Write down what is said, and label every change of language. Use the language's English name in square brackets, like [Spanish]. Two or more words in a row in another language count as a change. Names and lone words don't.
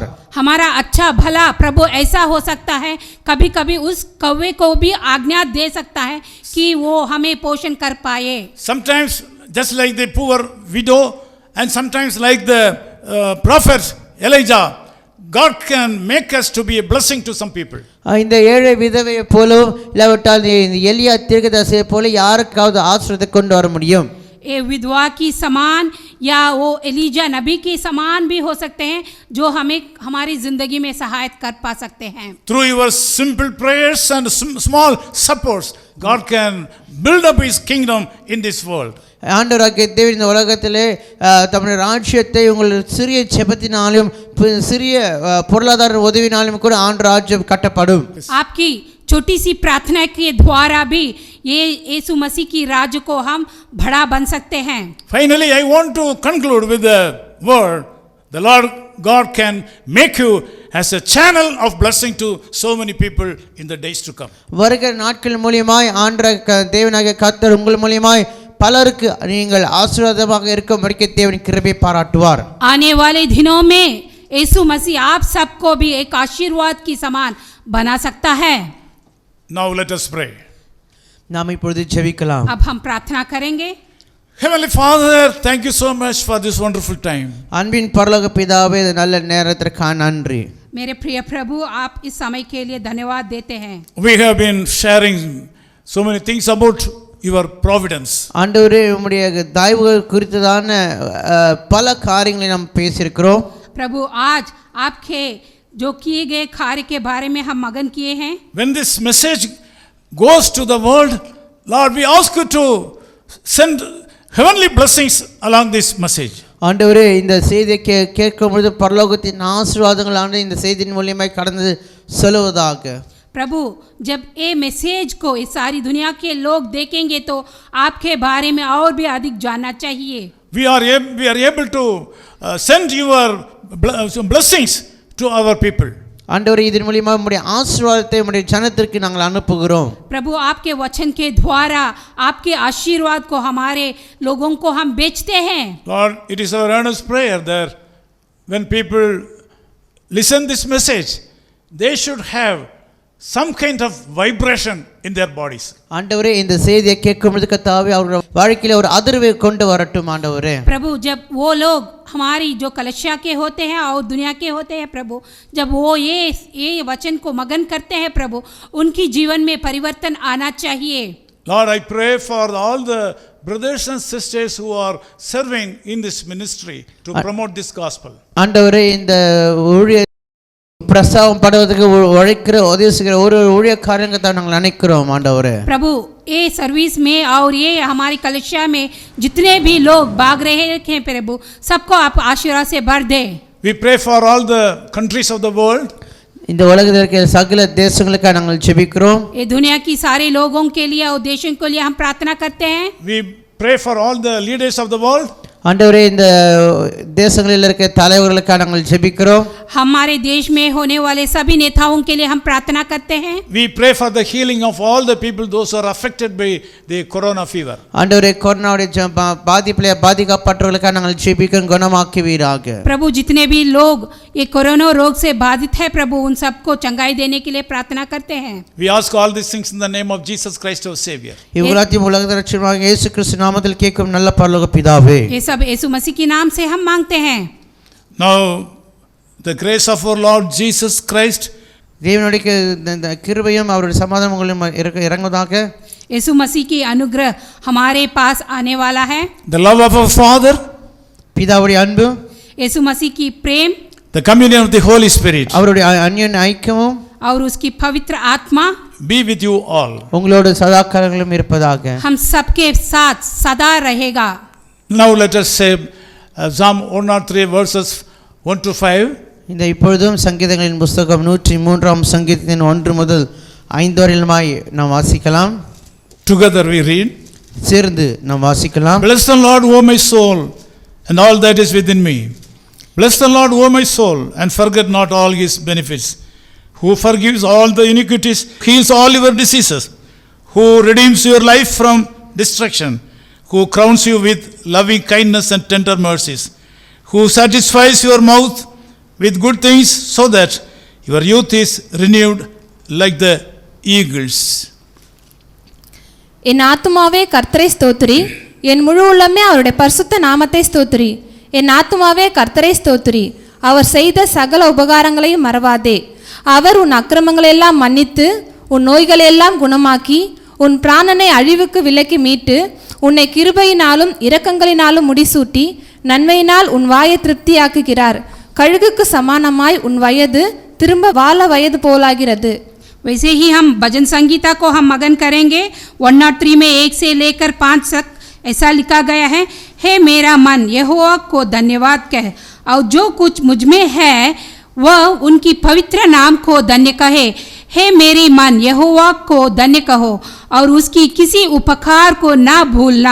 [Hindi] हमारा अच्छा भला प्रभु ऐसा हो सकता है, कभी कभी उस कौवे को भी आज्ञा दे सकता है कि वो हमें पोषण कर पाए. [English] Sometimes just like the poor widow and sometimes like the prophet Elijah, God can make us to be a blessing to some people. [Tamil] இந்த ஏழை விதவையை போலவும் இல்லாவிட்டால் இந்த எலியா தீர்க்கதரிசியை போல யாருக்காவது ஆசீர்வாதத்தை கொண்டு வர முடியும். [Hindi] ये विधवा की समान या वो एलीजा नबी के समान भी हो सकते हैं जो हमें हमारी ज़िंदगी में सहायता कर पा सकते हैं। [English] Through your simple prayers and small supports, God can build up His kingdom in this world. [Tamil] ஆண்டவராகிய தேவன் இந்த உலகத்திலே தம்முடைய ராஜ்யத்தை உங்கள் சிறிய ஜெபத்தினாலும் சிறிய பொருளாதார உதவினாலும் கூட ஆண்டவர் ராஜ்யம் கட்டப்படும். [Hindi] आपकी छोटी सी प्रार्थना के द्वारा भी ये यीशु मसीह की राज्य को हम बड़ा बन सकते हैं। [English] Finally, I want to conclude with the word, the Lord God can make you as a channel of blessing to so many people in the days to come. [Tamil] வருகிற நாட்கள் மூலமாய் ஆண்டவர் தேவனாகிய கர்த்தர் உங்கள் மூலமாய் பலருக்கு நீங்கள் ஆசீர்வாதமாக இருக்கும்படிக்கு தேவன் கிருபை பாராட்டுவார். [Hindi] आने वाले दिनों में यीशु मसीह आप सबको भी एक आशीर्वाद की समान बना सकता है। [English] Now let us pray. [Tamil] நாம் இப்பொழுது ஜெபிக்கலாம். [Hindi] अब हम प्रार्थना करेंगे। [English] Heavenly Father, thank you so much for this wonderful time. [Tamil] அன்பின் பரலோக பிதாவே இந்த நல்ல நேரத்திற்காக நன்றி. [Hindi] मेरे प्रिय प्रभु, आप इस समय के लिए धन्यवाद देते हैं। [English] We have been sharing so many things about your providence. [Tamil] ஆண்டவரே உம்முடைய தயவுகள் குறித்ததான பல காரியங்களை நாம் பேசியிருக்கிறோம். [Hindi] प्रभु, आज आपके जो किए गए कार्य के बारे में हम मगन किए हैं। [English] When this message goes to the world, Lord, we ask you to send heavenly blessings along this message. [Tamil] ஆண்டவரே இந்த செய்தியை கேட்கும் பொழுது பரலோகத்தின் ஆசீர்வாதங்கள் ஆண்டு இந்த செய்தியின் மூலமாய் கடந்து செல்வதாக. [Hindi] प्रभु, जब ये मैसेज को इस सारी दुनिया के लोग देखेंगे तो आपके बारे में और भी अधिक जानना चाहिए। [English] We are able to send your blessings to our people. [Tamil] ஆண்டவரே இதன் மூலமா உம்முடைய ஆசீர்வாதத்தை உம்முடைய ஜனத்திற்கு நாங்கள் அனுப்புகிறோம். [Hindi] प्रभु, आपके वचन के द्वारा आपके आशीर्वाद को हमारे लोगों को हम बेचते हैं। [English] Lord, it is our earnest prayer that when people listen this message, they should have some kind of vibration in their bodies. [Tamil] ஆண்டவரே இந்த செய்தியை கேட்கும் பொழுது கர்த்தாவே அவர்கள் வாழ்க்கையில ஒரு அதிர்வை கொண்டு வரட்டும் ஆண்டவரே. [Hindi] प्रभु, जब वो लोग हमारी जो कलिसिया के होते हैं और दुनिया के होते हैं प्रभु, जब वो ये वचन को मगन करते हैं प्रभु, उनकी जीवन में परिवर्तन आना चाहिए। [English] Lord, I pray for all the brothers and sisters who are serving in this ministry to promote this gospel. [Tamil] ஆண்டவரே இந்த ஊழிய பிரசவம் படுவதற்கு உழைக்கிற உதவி செய்கிற ஒரு ஊழியக்காரங்க தான் நாங்கள் நினைக்கிறோம் ஆண்டவரே. [Hindi] प्रभु, ये सर्विस में और ये हमारी कलिसिया में जितने भी लोग भाग रहे हैं प्रभु, सबको आप आशीर्वाद से भर दे। [English] We pray for all the countries of the world. [Tamil] இந்த உலகத்தில் இருக்கிற சகல தேசங்களுக்காக நாங்கள் ஜெபிக்கிறோம். [Hindi] ये दुनिया की सारे लोगों के लिए और देशों के लिए हम प्रार्थना करते हैं। [English] We pray for all the leaders of the world. [Tamil] ஆண்டவரே இந்த தேசங்களில் இருக்கிற தலைவர்களுக்காக நாங்கள் ஜெபிக்கிறோம். [Hindi] हमारे देश में होने वाले सभी नेताओं के लिए हम प्रार्थना करते हैं। [English] We pray for the healing of all the people those who are affected by the corona fever. [Tamil] ஆண்டவரே கொரோனாவுடைய பாதிப்பிலே பாதிக்கப்பட்டவர்களுக்காக நாங்கள் ஜெபிக்கிறோம், குணமாக்குவீராக. [Hindi] प्रभु, जितने भी लोग ये कोरोना रोग से बाधित है प्रभु, उन सबको चंगाई देने के लिए प्रार्थना करते हैं। [English] We ask all these things in the name of Jesus Christ our Savior. [Tamil] இவ்வளத்தையும் உலக ரட்சகராகிய இயேசு கிறிஸ்து நாமத்தில் கேட்கும் நல்ல பரலோக பிதாவே. [Hindi] ये सब यीशु मसीह के नाम से हम मांगते हैं। [English] Now the grace of our Lord Jesus Christ, [Tamil] தேவனுடைய கிருபையும் அவருடைய சமாதானம் உங்களுக்கு இறங்குவதாக. [Hindi] यीशु मसीह की अनुग्रह हमारे पास आने वाला है। [English] the love of our Father, [Tamil] பிதாவுடைய அன்பு, [Hindi] यीशु मसीह की प्रेम, [English] the communion of the Holy Spirit [Tamil] அவருடைய அந்யோன்ய ஐக்கியமும் [Hindi] और उसकी पवित्र आत्मा [English] be with you all. [Tamil] உங்களோட சதா காலங்களிலும் இருப்பதாக. [Hindi] हम सबके साथ सदा रहेगा। [English] Now let us say Psalm 103 verses 1 to 5. [Tamil] இந்த இப்பொழுதும் சங்கீதங்களின் புஸ்தகம் 103ஆம் சங்கீதத்தின் 1 முதல் 5 வரையிலுமாய் நாம் வாசிக்கலாம். [English] Together we read. [Tamil] சேர்ந்து நாம் வாசிக்கலாம். [English] Bless the Lord, O my soul, and all that is within me. Bless the Lord, O my soul, and forget not all his benefits. Who forgives all the iniquities, heals all your diseases, who redeems your life from destruction, who crowns you with loving kindness and tender mercies, who satisfies your mouth with good things so that your youth is renewed like the eagles. [Tamil] என் ஆத்துமாவே கர்த்தரை ஸ்தோத்திரி, என் முழு உள்ளமே அவருடைய பரிசுத்த நாமத்தை ஸ்தோத்திரி. என் ஆத்துமாவே கர்த்தரை ஸ்தோத்திரி, அவர் செய்த சகல உபகாரங்களையும் மறவாதே. அவர் உன் அக்கிரமங்களெல்லாம் மன்னித்து உன் நோய்களெல்லாம் குணமாக்கி உன் பிராணனை அழிவுக்கு விலக்கி மீட்டு உன்னை கிருபையினாலும் இரக்கங்களினாலும் முடிசூட்டி நன்மையினால் உன் வாயை திருப்தியாக்குகிறார். கழுகுக்கு சமானமாய் உன் வயது திரும்ப வால வயது போலாகிறது. [Hindi] वैसे ही हम भजन संगीता को हम मगन करेंगे. 103 में 1 से लेकर 5 तक ऐसा लिखा गया है, हे मेरा मन यहोवा को धन्यवाद कह, और जो कुछ मुझ में है वह उनकी पवित्र नाम को धन्य कहे. हे मेरी मन यहोवा को धन्य कहो और उसकी किसी उपकार को ना भूलना.